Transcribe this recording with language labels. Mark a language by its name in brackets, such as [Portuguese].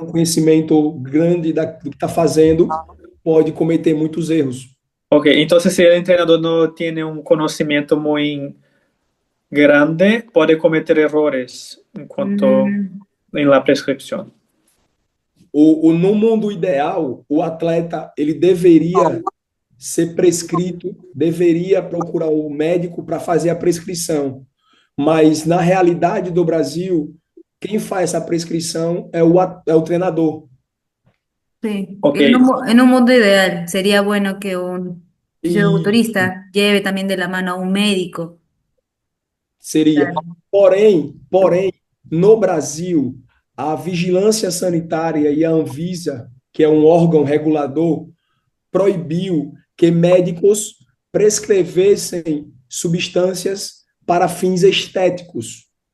[Portuguese] nenhum conhecimento grande do que está fazendo, pode cometer muitos erros. [Spanish] Ok, entonces si el entrenador no tiene un conocimiento muy grande, puede cometer errores en cuanto Mm, en la prescripción. [Portuguese] No mundo ideal, o atleta ele deveria ser prescrito, deveria procurar o médico para fazer a prescrição. Mas na realidade do Brasil, quem faz essa prescrição é o treinador. [Spanish] sí, Ok, en un mundo ideal sería bueno que un E fisiculturista lleve también de la mano a un médico. [Portuguese] seria. [Spanish] Claro. [Portuguese] Porém, no Brasil, a Vigilância Sanitária e a Anvisa, que é um órgão regulador, proibiu que médicos prescrevessem substâncias para fins estéticos.